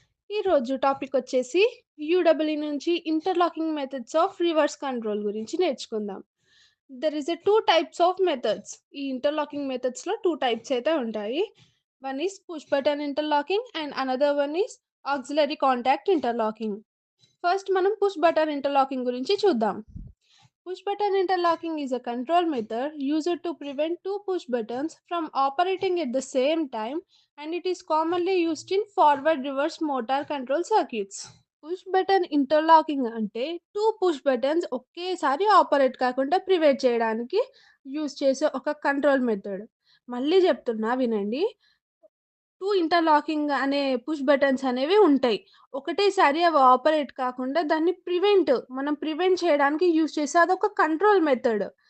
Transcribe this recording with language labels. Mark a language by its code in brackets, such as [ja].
[te] ఈరోజు టాపిక్ వచ్చేసి యూడబ్ల్యూ నుంచి interlocking methods of reverse control గురించి నేర్చుకుందాం. [en] There is a 2 types of methods. [te] ఈ ఇంటర్లాకింగ్ మెథడ్స్‌లో 2 టైప్స్ అయితే ఉంటాయి. [en] One is push button interlocking and another one is auxiliary contact interlocking. [te] First మనం push button interlocking గురించి చూద్దాం. [en] Push button interlocking is a control method used to prevent two push buttons from operating at the same time, and it is commonly used in forward reverse motor control circuits. [te] Push button interlocking అంటే two push buttons ఒకేసారి operate కాకుండా prevent చేయడానికి use చేసే ఒక control method. మళ్ళీ చెప్తున్నా వినండి. Two interlocking అనే పుష్ బటన్స్ అనేవి ఉంటాయి. ఒకటేసారి అవి ఆపరేట్ కాకుండా దాన్ని మనం ప్రివెంట్ చేయడానికి యూజ్ చేసే అదొక కంట్రోల్ మెథడ్.